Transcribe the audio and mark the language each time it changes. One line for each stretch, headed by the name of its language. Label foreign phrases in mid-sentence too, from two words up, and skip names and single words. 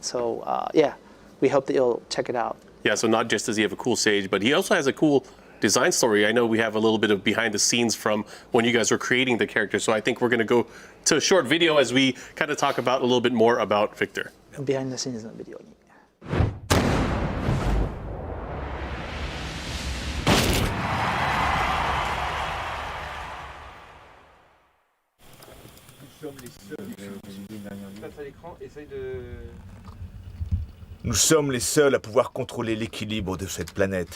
English: So yeah, we hope that you'll check it out. Yeah, so not just does he have a cool stage, but he also has a cool design story. I know we have a little bit of behind the scenes from when you guys were creating the character, so I think we're going to go to a short video as we kind of talk about a little bit more about Victor. Behind the scenes
Japanese: のビデオに。
French: Nous sommes les seuls à pouvoir contrôler l'équilibre de cette planète.